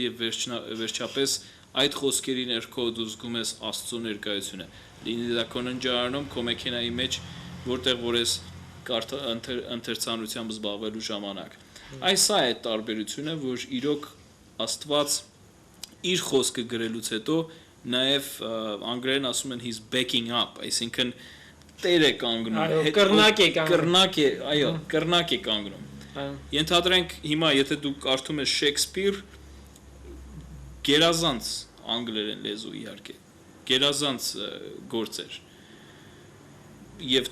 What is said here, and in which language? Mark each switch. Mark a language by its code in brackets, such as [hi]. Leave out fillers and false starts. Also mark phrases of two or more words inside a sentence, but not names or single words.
[hy] եւ վերջապես այդ խոսքերի ներքո դու զգում ես Աստծո ներկայությունը։ Լինի դա քո ննջարանում, քո մեքենայի մեջ, որտեղ որ ես ընթերցանությամբ զբաղվելու ժամանակ։ Այս է այդ տարբերությունը, որ իրոք Աստված իր խոսքը գրելուց հետո նաև անգլերեն ասում են [en] he's backing up, [hy] այսինքն տեր է կանգնում, կռնակ է կանգնում։ Ենթադրենք հիմա, եթե դու կարդում ես Շեքսպիր, գերազանց անգլերեն լեզու իհարկե, գերազանց գործեր, և